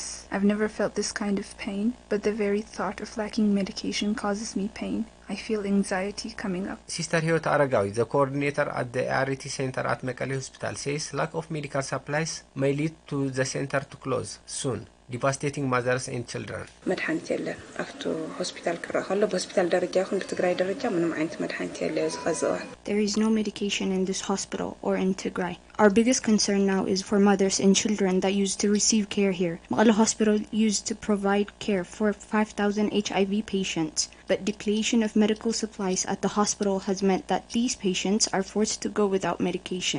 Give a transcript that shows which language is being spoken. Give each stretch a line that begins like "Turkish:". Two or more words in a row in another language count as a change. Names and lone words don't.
English: I've never felt this kind of pain, but the very thought of lacking medication causes me pain. I feel anxiety coming up. Sister Hiot Aragawi, the coordinator at the ART Center at Mekelle Hospital, says lack of medical supplies may lead to the center to close soon, devastating mothers and children.
Tigrinya: መድኃኒት የለን ኣብቲ ሆስፒታል ክረአ ከሎ በሆስፒታል ደረጃ ይኹን ብትግራይ ደረጃ ምንም ዓይነት መድኃኒት የለ ዝኸዝእዋን.
English: There is no medication in this hospital or in Tigray. Our biggest concern now is for mothers and children that used to receive care here. Mekelle Hospital used to provide care for 5,000 HIV patients, but depletion of medical supplies at the hospital has meant that these patients are forced to go without medication.